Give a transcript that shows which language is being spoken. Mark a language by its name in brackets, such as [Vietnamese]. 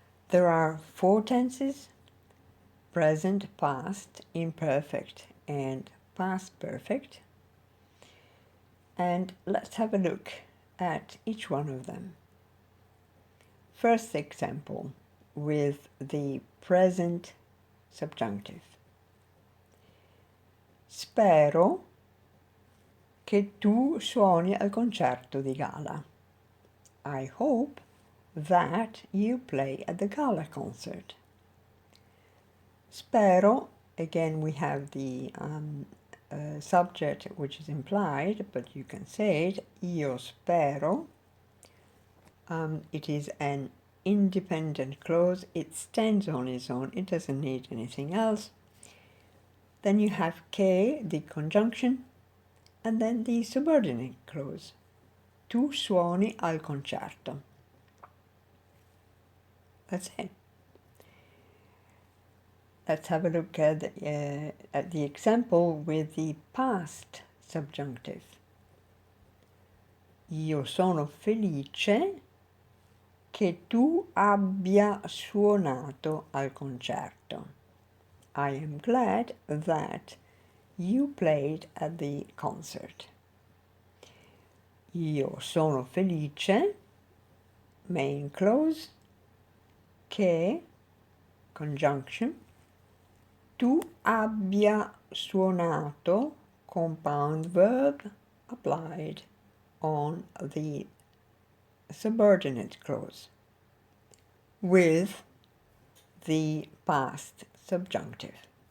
[English] There are 4 tenses: present, past, imperfect, and past perfect. And let's have a look at each one of them. First example with the present subjunctive. [Italian] Spero che tu suoni al concerto di gala. [English] I hope that you play at the gala concert. Spero, again we have the subject which is implied, but you can say it, [Italian] io spero. [English] It is an independent clause, it stands on its own, it doesn't need anything else. Then you have che, the conjunction, and then the subordinate clause. [Italian] Tu suoni al concerto. [English] That's it. Let's have a look at the example with the past subjunctive. [Italian] Io sono felice che tu abbia suonato al concerto. [English] I am glad that you played at the concert. [Italian] io sono felice, [English] main clause, che, conjunction, [Italian] tu abbia suonato, [English] compound verb, applied on the subordinate clause, with the past subjunctive.